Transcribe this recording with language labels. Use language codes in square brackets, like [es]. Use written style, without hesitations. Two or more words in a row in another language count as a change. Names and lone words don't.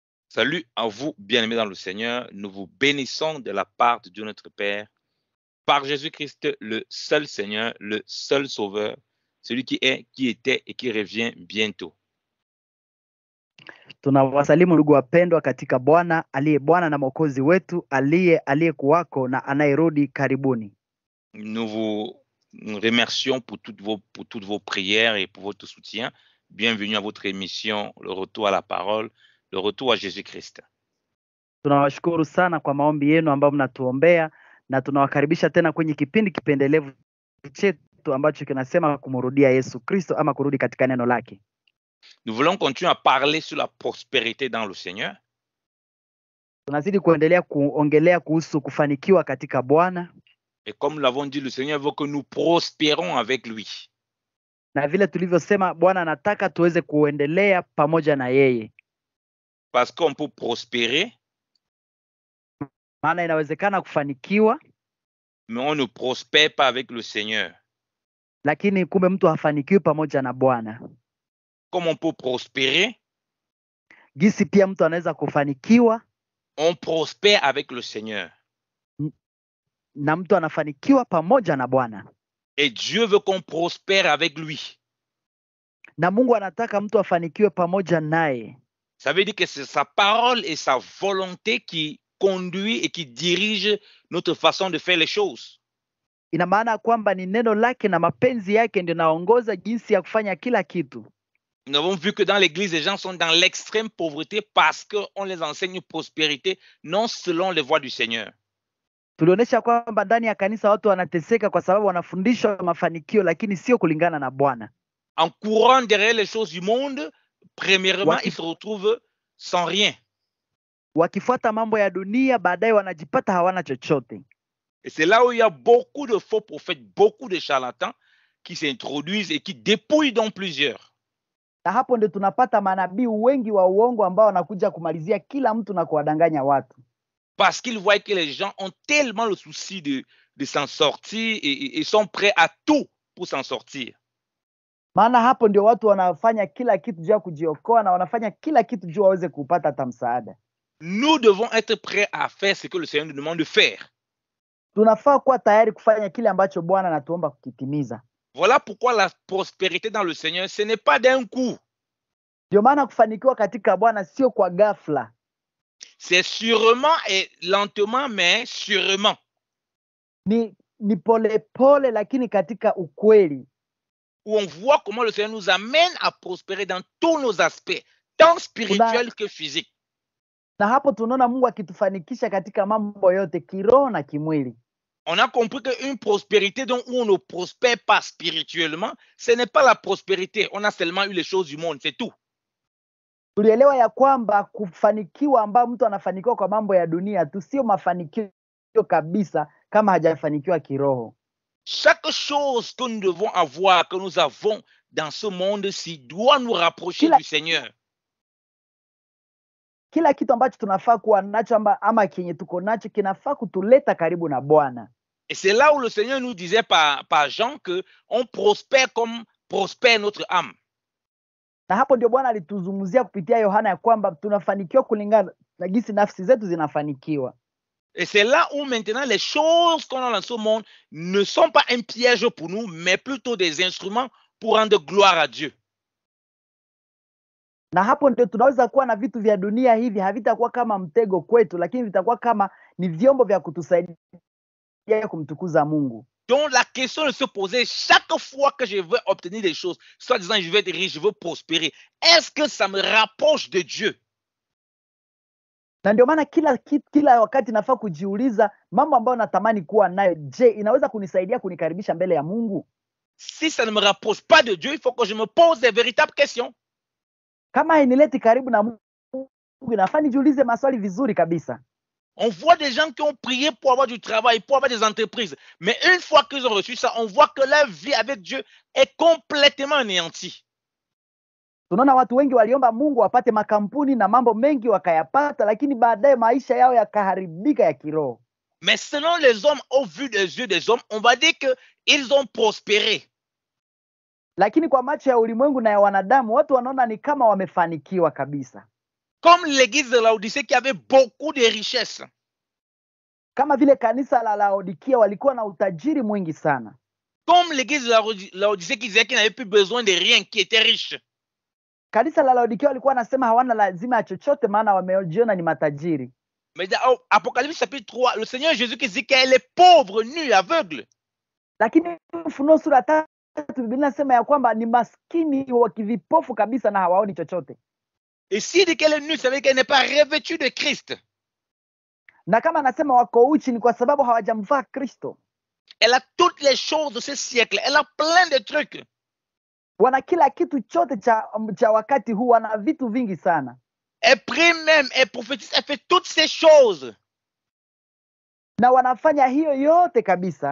[fr] Salut à vous, bien-aimés dans le Seigneur. Nous vous bénissons de la part de Dieu notre Père, par Jésus-Christ, le seul Seigneur, le seul Sauveur, celui qui est, qui était et qui revient bientôt. [sw] Tunawasalimu ndugu wapendwa katika Bwana aliye Bwana na Mwokozi wetu aliyekuwako na anayerudi karibuni. [fr] Nous vous remercions pour toutes vos prières et pour votre soutien. Bienvenue à votre émission, le retour à la parole, le retour à Jésus-Christ. [sw] Tunawashukuru sana kwa maombi yenu ambayo mnatuombea na tunawakaribisha tena kwenye kipindi kipendelevu chetu ambacho kinasema kumrudia Yesu Kristo ama kurudi katika neno lake. [fr] Nous voulons continuer à parler sur la prospérité dans le Seigneur. [sw] Tunazidi kuendelea kuongelea kuhusu kufanikiwa katika Bwana. [fr] Et comme nous l'avons dit, le Seigneur veut que nous prospérons avec lui. [sw] Na vile tulivyosema, Bwana anataka tuweze kuendelea pamoja na yeye. [fr] Parce qu'on peut prospérer, [sw] maana inawezekana kufanikiwa, [fr] mais on ne prospère pas avec le Seigneur. [sw] Lakini kumbe mtu hafanikiwi pamoja na Bwana. [fr] Comme on peut prospérer, [sw] gisi pia mtu anaweza kufanikiwa, [fr] on prospère avec le Seigneur. [sw] Na mtu anafanikiwa pamoja na Bwana. [fr] Et Dieu veut qu'on prospère avec lui. [sw] Na Mungu anataka mtu afanikiwe pamoja naye. [fr] Ça veut dire que c'est sa parole et sa volonté qui conduit et qui dirige notre façon de faire les choses. [sw] Ina maana kwamba ni neno lake na mapenzi yake ndio naongoza jinsi ya kufanya kila kitu. [fr] Nous avons vu que dans l'église, les gens sont dans l'extrême pauvreté parce qu'on les enseigne une prospérité non selon les voies du Seigneur. [sw] Tulionyesha kwamba ndani ya kanisa watu wanateseka kwa sababu wanafundishwa mafanikio lakini sio kulingana na Bwana. [fr] En courant derrière les choses du monde, premièrement, ils se retrouvent sans rien. [sw] Wakifuata mambo ya dunia, baadaye wanajipata hawana chochote. [fr] Et c'est là où il y a beaucoup de faux prophètes, beaucoup de charlatans qui s'introduisent et qui dépouillent donc plusieurs. [sw] Na hapo ndio tunapata manabii wengi wa uongo ambao wanakuja kumalizia kila mtu na kuwadanganya watu. [fr] Parce qu'ils voient que les gens ont tellement le souci de s'en sortir et sont prêts à tout pour s'en sortir. [sw] Maana hapo ndio watu wanafanya kila kitu juu ya kujiokoa na wanafanya kila kitu juu waweze kupata hata msaada. [fr] Nous devons être prêts à faire ce que le Seigneur nous demande de faire. [sw] Tunafaa kuwa tayari kufanya kile ambacho Bwana anatuomba kukitimiza. [fr] Voilà pourquoi la prospérité dans le Seigneur, ce n'est pas d'un coup. [sw] Ndio maana kufanikiwa katika Bwana sio kwa ghafla. [fr] C'est sûrement et lentement, mais sûrement. [sw] Ni pole pole lakini katika ukweli. [fr] Où on voit comment le Seigneur nous amène à prospérer dans tous nos aspects, tant spirituels que physiques. [sw] Na hapo tunaona Mungu akitufanikisha katika mambo yote, kiroho na kimwili. [fr] On a compris qu'une prospérité donc où on ne prospère pas spirituellement, ce n'est pas la prospérité. On a seulement eu les choses du monde, c'est tout. [sw] Tulielewa ya kwamba kufanikiwa ambao mtu anafanikiwa kwa mambo ya dunia tu sio mafanikio kabisa kama hajafanikiwa kiroho. [fr] Chaque chose que nous devons avoir, que nous avons dans ce monde-ci, doit nous rapprocher du Seigneur. [sw] Kila kitu ambacho tunafaa kuwa nacho ama kenye tuko nacho kinafaa kutuleta karibu na Bwana. [fr] Et c'est là où le Seigneur nous disait par Jean que on prospère comme prospère notre âme. [sw] Na hapo ndio Bwana alituzungumzia kupitia Yohana ya kwamba tunafanikiwa kulingana na jinsi nafsi zetu zinafanikiwa. [fr] Et c'est là où maintenant les choses qu'on a dans ce monde ne sont pas un piège pour nous, mais plutôt des instruments pour rendre gloire à Dieu. [sw] Na hapo ndio tunaweza kuwa na vitu vya dunia hivi havitakuwa kama mtego kwetu, lakini vitakuwa kama ni vyombo vya kutusaidia kumtukuza Mungu. [fr] Donc la question de se poser chaque fois que je veux obtenir des choses, soit disant je veux être riche, je veux prospérer, est-ce que ça me rapproche de Dieu? [sw] Na ndio maana kila wakati nafaa kujiuliza mambo ambayo natamani kuwa nayo, je, inaweza kunisaidia kunikaribisha mbele ya Mungu? [fr] Si ça ne me rapproche pas de Dieu, il faut que je me pose des véritables questions. [sw] Kama hainileti karibu na Mungu, nafaa nijiulize maswali vizuri kabisa. [fr] On voit des gens qui ont prié pour avoir du travail, pour avoir des entreprises. Mais une fois qu'ils ont reçu ça, on voit que leur vie avec Dieu est complètement anéantie. [sw] Tunaona watu wengi waliomba Mungu wapate makampuni na mambo mengi wakayapata, lakini baadaye maisha yao yakaharibika ya kiroho. [fr] Mais selon les hommes, au vu des yeux des hommes, on va dire qu'ils ont prospéré. [sw] Lakini kwa macho ya ulimwengu na ya wanadamu, watu wanaona ni kama wamefanikiwa kabisa. [fr] Comme l'église de Laodicée qui avait beaucoup de richesses. [sw] Kama vile kanisa la Laodikia walikuwa na utajiri mwingi sana. [fr] Comme l'église de Laodicée qui disait qu'il n'avait plus besoin de rien, qui était riche. [sw] Kanisa la Laodikia walikuwa nasema hawana lazima ya chochote maana wamejiona ni matajiri. [fr] Mais dans Apocalypse chapitre 3, le Seigneur Jésus qui dit qu'elle est pauvre, nue, aveugle. [sw] Lakini Ufunuo sura 3 Biblia inasema ya kwamba ni maskini wa kivipofu kabisa na hawaoni chochote. [fr] Et s'il dit qu'elle est nue, ça veut dire qu'elle n'est pas revêtue de Christ. [sw] Na kama anasema wako uchi ni kwa sababu hawajamvaa Kristo. [fr] Elle a toutes les choses de ce siècle. Elle a plein de trucs. [sw] Wana kila kitu chote cha wakati huu, wana vitu vingi sana. [fr] Elle prie même, elle prophétise, elle fait toutes ces choses. [sw] Na wanafanya hiyo yote kabisa.